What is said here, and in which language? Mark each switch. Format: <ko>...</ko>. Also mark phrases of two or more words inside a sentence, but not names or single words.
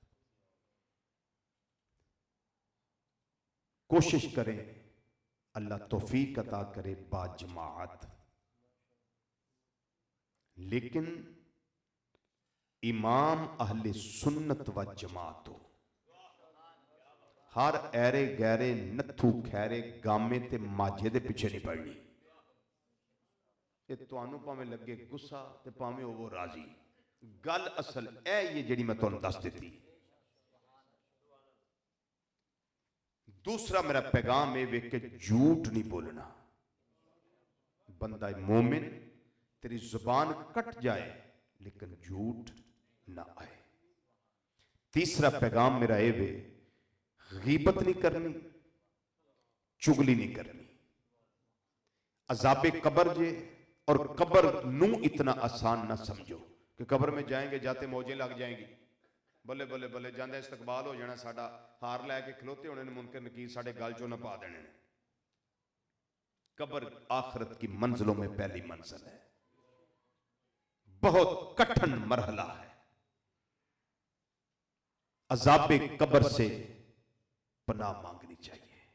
<ur>کوشش کریں اللہ توفیق عطا کرے با جماعت، لیکن امام اہل سنت و جماعت ہو۔</ur> <pa>ہر ایرے گیرے نتھو کھیرے گامے تے ماجھے دے پیچھے نہیں پڑنی۔ یہ توانو پاویں لگے گسا تے پاویں وہ راضی، گل اصل اے یہ جڑی میں تانوں دس دیتی۔</pa> <ur>دوسرا میرا پیغام ہے کہ جھوٹ نہیں بولنا۔ بندہ مومن تیری زبان کٹ جائے لیکن جھوٹ نہ آئے۔ تیسرا پیغام میرا ہے غیبت نہیں کرنی، چگلی نہیں کرنی۔</ur> <pa>عذاب قبر جے اور قبر نو اتنا آسان نہ سمجھو</pa> <ur>کہ قبر میں جائیں گے جاتے موجیں لگ جائیں گی،</ur> <pa>بلے بلے بلے جاندے استقبال ہو جانا، ساڑا ہار لے کے کھلوتے ہونے منکر نکیر ساڑے گال چوں نہ پا دینے۔</pa> <ur>قبر آخرت کی منزلوں میں پہلی منزل ہے، بہت کٹھن مرحلہ ہے۔ عذاب قبر سے پناہ مانگنی چاہیے۔</ur>